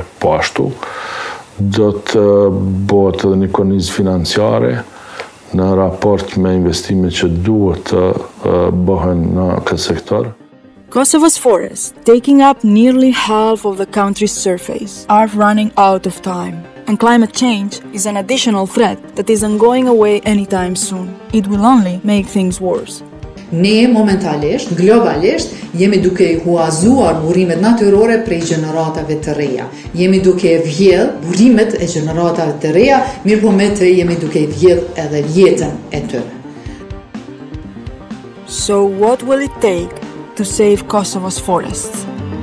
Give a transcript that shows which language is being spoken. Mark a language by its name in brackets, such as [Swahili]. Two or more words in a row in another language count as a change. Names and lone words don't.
[Albanian] Po ashtu, do të bëhet edhe një kornizë financiare në raport me investimet që duhet të bëhen në këtë sektor. [English] Kosovo's forests, taking up nearly half of the country's surface, are running out of time. And climate change is an additional threat that isn't going away anytime soon. It will only make things worse. [Albanian] Ne momentalisht, globalisht, jemi duke i huazuar burimet natyrore prej gjeneratave të reja. Jemi duke e vjedh burimet e gjeneratave të reja, mirë po me të jemi duke i vjedh edhe jetën e tyre. [English] So what will it take to save Kosovo's forests?